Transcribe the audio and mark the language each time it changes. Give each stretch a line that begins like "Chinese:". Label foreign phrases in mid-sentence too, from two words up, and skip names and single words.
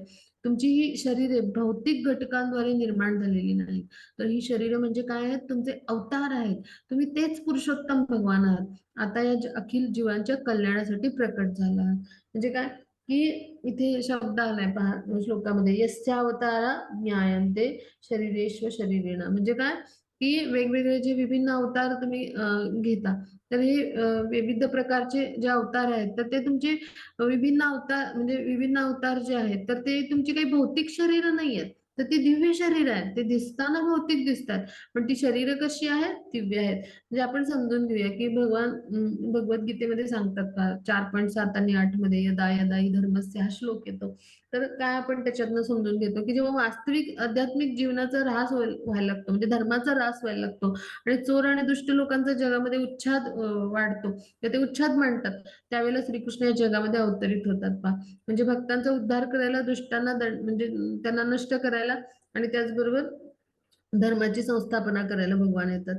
Marathi: तुमची ही शरीरे भौतिक घटकांद्वारे निर्माण झालेली नाहीत. तर ही शरीरं म्हणजे काय आहेत, तुमचे अवतार आहेत. तुम्ही तेच पुरुषोत्तम भगवान आहात. आता या अखिल जीवांच्या कल्याणासाठी प्रकट झाला आहात. म्हणजे काय की इथे शब्द आलाय पहा श्लोकामध्ये,
Sanskrit: यस्यावतारा ज्ञायन्ते शरीरेश्व शरीरेण.
Marathi: म्हणजे काय की वेगवेगळे जे विभिन्न अवतार तुम्ही घेता, तर हे विविध प्रकारचे जे अवतार आहेत तर ते तुमचे विभिन्न अवतार जे आहेत तर ते तुमची काही भौतिक शरीर नाही आहेत, तर ती दिव्य शरीर आहेत. ते दिसताना भौतिक दिसतात पण ती शरीर कशी आहेत, दिव्य आहेत. म्हणजे आपण समजून घेऊया की भगवान भगवद्गीतेमध्ये सांगतात का 4.7 आणि 8 मध्ये
Sanskrit: यदा यदा हि धर्मस्य
Marathi: हा श्लोक येतो. तर काय आपण त्याच्यातनं समजून घेतो की जेव्हा वास्तविक आध्यात्मिक जीवनाचा ऱ्हास व्हायला लागतो, म्हणजे धर्माचा ऱ्हास व्हायला लागतो आणि चोर आणि दुष्ट लोकांचा जगामध्ये उच्छाद वाढतो, तर ते उच्छाद मांडतात, त्यावेळेला श्रीकृष्ण या जगामध्ये अवतरित होतात पहा. म्हणजे भक्तांचा उद्धार करायला, दुष्टांना म्हणजे त्यांना नष्ट करायला आणि त्याचबरोबर धर्माची संस्थापना करायला भगवान येतात.